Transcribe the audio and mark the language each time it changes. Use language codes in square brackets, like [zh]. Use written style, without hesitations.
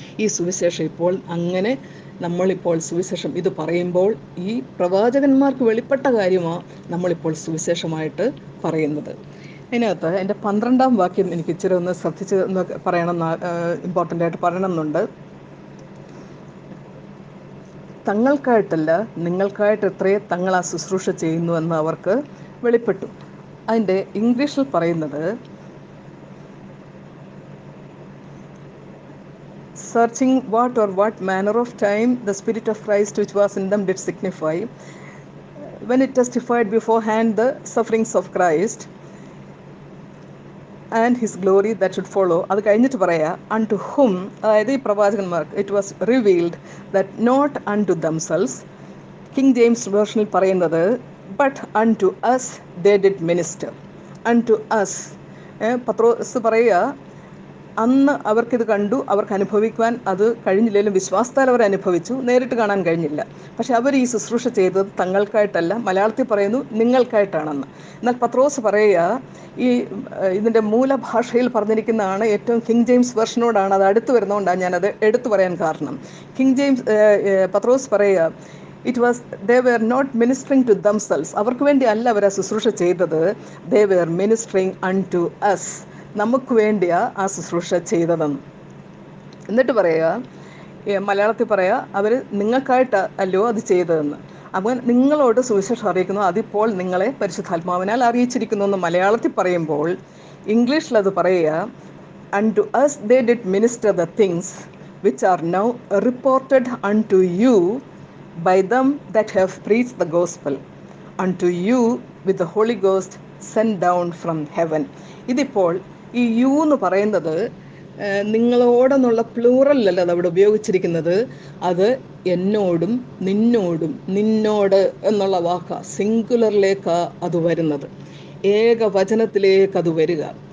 [ml] ഈ സുവിശേഷം ഇപ്പോൾ അങ്ങനെ നമ്മളിപ്പോൾ സുവിശേഷം ഇത് പറയുമ്പോൾ ഈ പ്രവാചകന്മാർക്ക് വെളിപ്പെട്ട കാര്യമാണ് നമ്മളിപ്പോൾ സുവിശേഷമായിട്ട് പറയുന്നത്. അതിനകത്ത് എൻ്റെ 12-ാം വാക്യം എനിക്ക് ഇച്ചിരി ഒന്ന് ശ്രദ്ധിച്ച് പറയണം, ഇമ്പോർട്ടൻ്റ് ആയിട്ട് പറയണമെന്നുണ്ട്. തങ്ങൾക്കായിട്ടല്ല നിങ്ങൾക്കായിട്ട് എത്രയേ തങ്ങൾ ആ ശുശ്രൂഷ ചെയ്യുന്നുവെന്ന് അവർക്ക് വെളിപ്പെട്ടു. അതിൻ്റെ ഇംഗ്ലീഷിൽ പറയുന്നത്, [en] searching what manner of time the Spirit of Christ which was in them did signify, when it testified beforehand the sufferings of Christ and his glory that should follow. [ml] അത് കഴിഞ്ഞിട്ട് പറയാ, [en] unto whom, [ml] അതായത് ഈ പ്രവാചകന്മാർക്ക്, [en] it was revealed that not unto themselves, [ml] king James വേർഷനിൽ പറയുന്നത്, [en] but unto us they did minister. unto us, [ml] പത്രോസ് പറയുക, അന്ന് അവർക്കിത് കണ്ടു, അവർക്ക് അനുഭവിക്കുവാൻ അത് കഴിഞ്ഞില്ലെങ്കിലും വിശ്വാസത്താൽ അവർ അനുഭവിച്ചു, നേരിട്ട് കാണാൻ കഴിഞ്ഞില്ല. പക്ഷെ അവർ ഈ ശുശ്രൂഷ ചെയ്തത് തങ്ങൾക്കായിട്ടല്ല, മലയാളത്തിൽ പറയുന്നു നിങ്ങൾക്കായിട്ടാണെന്ന്. എന്നാൽ പത്രോസ് പറയുക, ഈ ഇതിൻ്റെ മൂലഭാഷയിൽ പറഞ്ഞിരിക്കുന്നതാണ് ഏറ്റവും കിങ് ജെയിംസ് വെർഷനോടാണ് അത് അടുത്ത് വരുന്നതുകൊണ്ടാണ് ഞാനത് എടുത്തു പറയാൻ കാരണം. കിങ് ജെയിംസ് പത്രോസ് പറയുക, [en] they were not ministering to themselves, [ml] അവർക്ക് വേണ്ടി അല്ല അവർ ആ ശുശ്രൂഷ ചെയ്തത്, [en] they were ministering unto us, [ml] നമുക്ക് വേണ്ടിയാ ആ ശുശ്രൂഷ ചെയ്തതെന്ന്. എന്നിട്ട് പറയുക, മലയാളത്തിൽ പറയുക, അവർ നിങ്ങൾക്കായിട്ട് അല്ലയോ അത് ചെയ്തതെന്ന്. അപ്പോൾ നിങ്ങളോട് സുവിശേഷം അറിയിക്കുന്നു, അതിപ്പോൾ നിങ്ങളെ പരിശുദ്ധാത്മാവിനാൽ അറിയിച്ചിരിക്കുന്നു എന്ന് മലയാളത്തിൽ പറയുമ്പോൾ, ഇംഗ്ലീഷിൽ അത് പറയുക, [en] unto us they did minister the things which are now reported unto you by them that have preached the gospel, unto you with the Holy Ghost sent down from heaven. [ml] ഇതിപ്പോൾ ഈ യു എന്ന് പറയുന്നത് നിങ്ങളോടെന്നുള്ള പ്ലൂറലല്ല അത് അവിടെ ഉപയോഗിച്ചിരിക്കുന്നത്, അത് എന്നോടും നിന്നോടും, നിന്നോട് എന്നുള്ള വാക്കാ, സിംഗുലറിലേക്കാ അത് വരുന്നത്, ഏകവചനത്തിലേക്ക് അത് വരിക.